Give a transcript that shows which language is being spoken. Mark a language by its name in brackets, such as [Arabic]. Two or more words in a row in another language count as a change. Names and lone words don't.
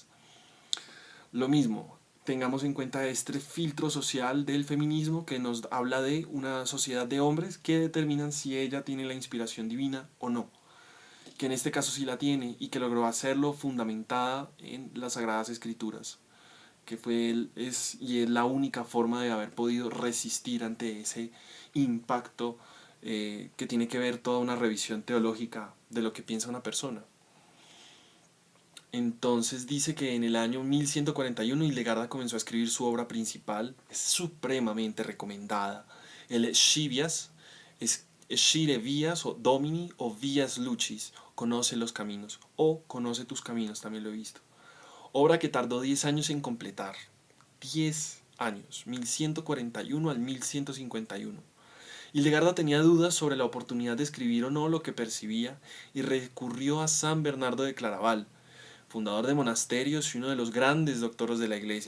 [Spanish] Lo mismo, tengamos en cuenta este filtro social del feminismo que nos habla de una sociedad de hombres que determinan si ella tiene la inspiración divina o no, que en este caso sí la tiene y que logró hacerlo fundamentada en las Sagradas Escrituras, que es la única forma de haber podido resistir ante ese impacto que tiene que ver toda una revisión teológica de lo que piensa una persona. Entonces dice que en el año 1141 Hildegarda comenzó a escribir su obra principal, es supremamente recomendada, el Scivias, es [Latin] Scire Vias [Spanish] o Domini o [Latin] Vias Lucis, [Spanish] conoce los caminos o conoce tus caminos, también lo he visto. obra que tardó 10 años en completar. 10 años, 1141 al 1151. Hildegarda tenía dudas sobre la oportunidad de escribir o no lo que percibía y recurrió a San Bernardo de Claraval, fundador de monasterios y uno de los grandes doctores de la iglesia.